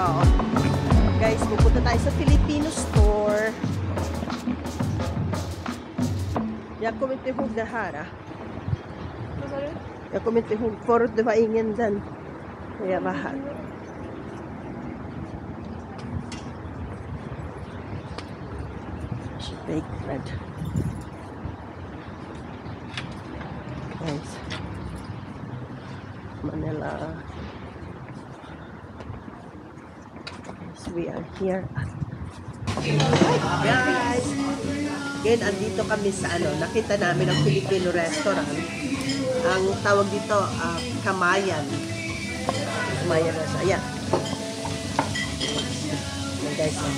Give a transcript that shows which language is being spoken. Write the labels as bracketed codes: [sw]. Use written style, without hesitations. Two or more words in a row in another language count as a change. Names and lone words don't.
[tl] Guys, pupunta tayo sa Filipino store. [sv] Jag kommer inte ihåg det här. Vad sa du? Jag kommer inte ihåg. Förut det var ingen den när jag var här. [en] Baked bread. Guys. [tl] Manila. [en] We are here at guys, again, [tl] andito kami sa nakita namin ang Filipino restaurant. Ang tawag dito, Kamayan. Kamayan na siya. Ayan. Ayan guys.